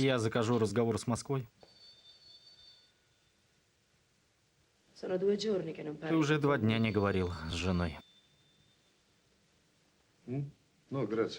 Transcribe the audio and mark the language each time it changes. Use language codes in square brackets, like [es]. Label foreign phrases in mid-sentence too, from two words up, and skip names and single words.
[ru] Я закажу разговор с Москвой. [it] Sono 2 giorni che non [ru] Ты [it] parlo. [ru] уже 2 дня не говорил с женой. [it] No, grazie.